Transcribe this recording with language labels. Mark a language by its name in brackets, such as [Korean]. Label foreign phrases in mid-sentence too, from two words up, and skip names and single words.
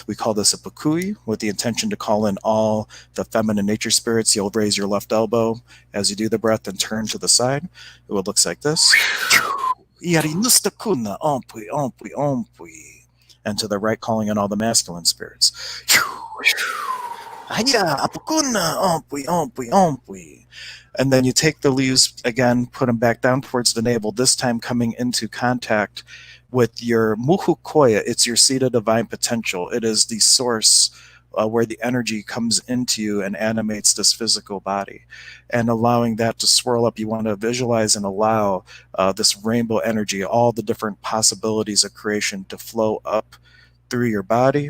[English] We call this a pakui, with the intention to call in all the feminine nature spirits. You'll raise your left elbow as you do the breath and turn to the side. It would look like this. And to the right, calling in all the masculine spirits. Aya, apukuna, ompui, ompui, ompui. And then you take the leaves again, put them back down towards the navel, this time coming into contact with your muhu koya. It's your seat of divine potential. It is the source where the energy comes into you and animates this physical body. And allowing that to swirl up, you want to visualize and allow this rainbow energy, all the different possibilities of creation to flow up through your body.